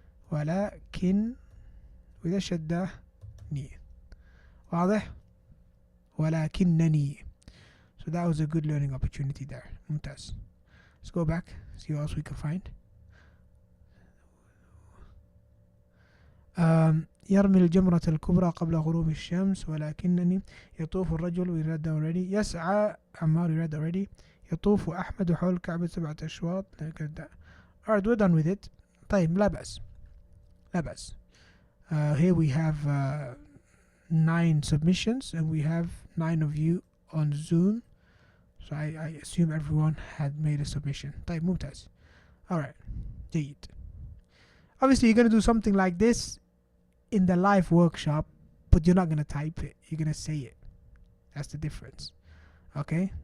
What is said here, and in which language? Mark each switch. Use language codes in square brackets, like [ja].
[ar] ولكن وإذا شدة ني. واضح؟ ولكنني. [en] So that was a good learning opportunity there. [ar] ممتاز. [en] Let's go back, see what else we can find. [ar] يرمي الجمرة الكبرى قبل غروب الشمس ولكنني. يطوف الرجل, [en] we read that already. [ar] يسعى عمار, [en] we read already. [ar] يطوف أحمد حول الكعبة 7 أشواط. [en] Alright, we're done with it. [ar] طيب, لا بأس. لا بأس. [en] Here we have 9 submissions and we have 9 of you on Zoom. So I assume everyone had made a submission. [ar] طيب, ممتاز. [en] Alright, جيد. Obviously you're going to do something like this in the live workshop, but you're not going to type it. You're going to say it. That's the difference. Okay?